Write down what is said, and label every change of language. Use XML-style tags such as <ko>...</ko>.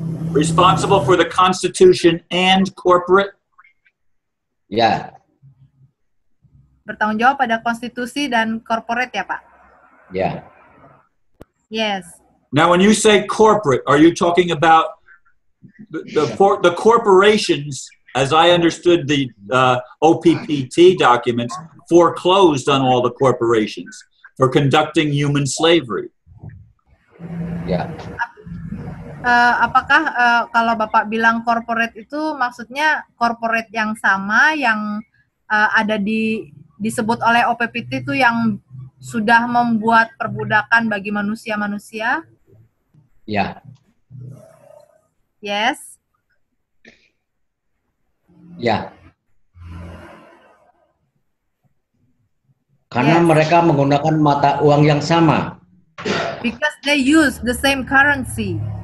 <en>Responsible for the Constitution and corporate.</en> <id>Ya, Bertanggung jawab pada konstitusi dan corporate ya Pak? ya.</id> <en>Yes. Now, when you say corporate, are you talking about the corporations, as I understood the OPPT documents, foreclosed on all the corporations for conducting human slavery?</en> <id>Ya, Apakah kalau Bapak bilang corporate itu maksudnya corporate yang sama yang ada disebut oleh OPPT itu yang sudah membuat perbudakan bagi manusia-manusia? ya,</id> <en>Yes.</en> <id>ya. Karena</id> <en>Yes.</en> <id>mereka menggunakan mata uang yang sama.</id> <en>Because they use the same currency.</en>